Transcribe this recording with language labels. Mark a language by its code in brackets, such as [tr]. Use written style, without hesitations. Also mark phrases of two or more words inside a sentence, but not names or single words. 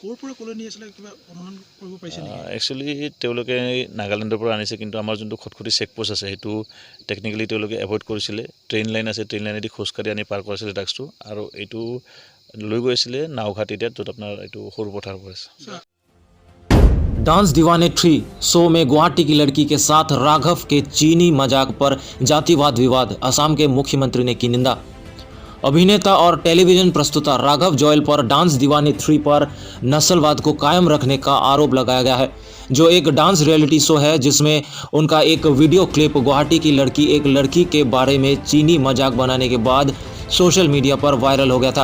[as] একচুৱেলি তেওঁলোকে নাগালেণ্ডৰ পৰা আনিছে, কিন্তু আমাৰ যোনটো খটখটি চেকপোষ্ট আছে সেইটো টেকনিকেলি তেওঁলোকে এভইড কৰিছিলে। [en] train line [as] আছে, [en] train lineেদি [as] খোজকাঢ়ি আনি পাৰ কৰাইছিলে ড্ৰাগছটো, আৰু এইটো লৈ গৈছিলে নাওঘাট এৰিয়াত, য'ত আপোনাৰ এইটো সৰু পথাৰ পৰিছে। [hi] डांस दीवाने 3 शो में गुवाहाटी की लड़की के साथ राघव के चीनी मजाक पर जातिवाद विवाद, असम के मुख्यमंत्री ने की निंदा। अभिनेता और टेलीविजन प्रस्तुता राघव जोयल पर डांस दीवाने 3 पर नस्लवाद को कायम रखने का आरोप लगाया गया है, जो एक डांस रियलिटी शो है जिसमें उनका एक वीडियो क्लिप गुवाहाटी की लड़की एक लड़की के बारे में चीनी मजाक बनाने के बाद सोशल मीडिया पर वायरल हो गया था।